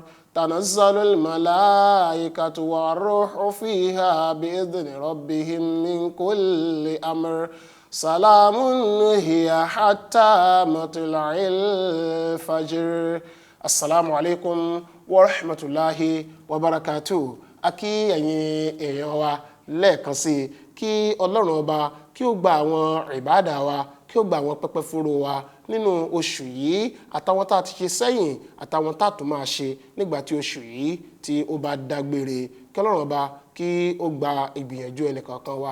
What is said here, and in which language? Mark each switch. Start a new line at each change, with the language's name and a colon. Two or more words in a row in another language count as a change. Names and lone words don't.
Arabic: تنزل الملائكة والروح فيها بإذن ربهم من كل أمر. سلام هي حتى مطلع الفجر. السلام عليكم ورحمة الله وبركاته.
Yoruba: Akí ẹ̀yin èèyàn wa lẹ́ẹ̀kan sí kí Ọlọ́run ọba kí ó gba àwọn ìbádà wa kí ó gba àwọn pẹpẹ fúru wa nínú oṣù yìí àtàwọn tá a ti ṣe sẹ́yìn àtàwọn tá a tún máa ṣe nígbà tí oṣù yìí tí ó bá dágbére kí Ọlọ́run ọba kí ó gba ìgbìyànjú ẹnìkọ̀ọ̀kan wa.